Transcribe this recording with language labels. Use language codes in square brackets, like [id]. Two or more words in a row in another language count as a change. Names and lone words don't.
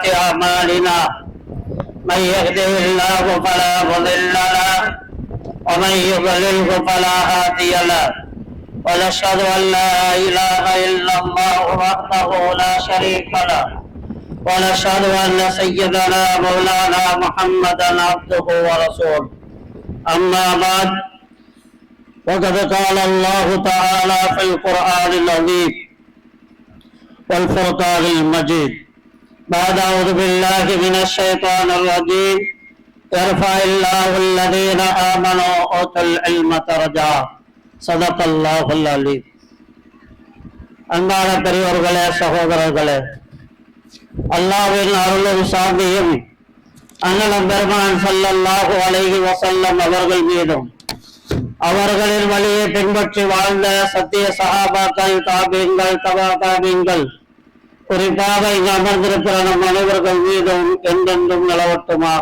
[ar] أعمالنا من يهده الله فلا مضل له ومن يضلله فلا هادي له ونشهد أن لا إله إلا الله وحده لا شريك له ونشهد أن سيدنا مولانا محمدا عبده ورسوله أما بعد وقد قال الله تعالى في القرآن العظيم والفرقان المجيد بعد أعوذ بالله من الشيطان الرجيم يرفع الله الذين آمنوا وأوتوا العلم درجات صدق الله العليم. [ta] அன்பான பெரியோர்களே, சகோதரர்களே, அல்லாஹ்வின் அருளும் சாந்தியும் அண்ணலம் பெருமான் [ar] صلى الله عليه وسلم [ta] அவர்கள் மீதும் அவர்களின் வழியை பின்பற்றி வாழ்ந்த சத்திய சஹாபாக்கள், தாபீன்கள், தபா தாபீன்கள், குறிப்பாக இங்கு அமர்ந்திருக்கிற நம் அனைவர்கள் மீதும் என்றென்றும் நிலவட்டுமாக.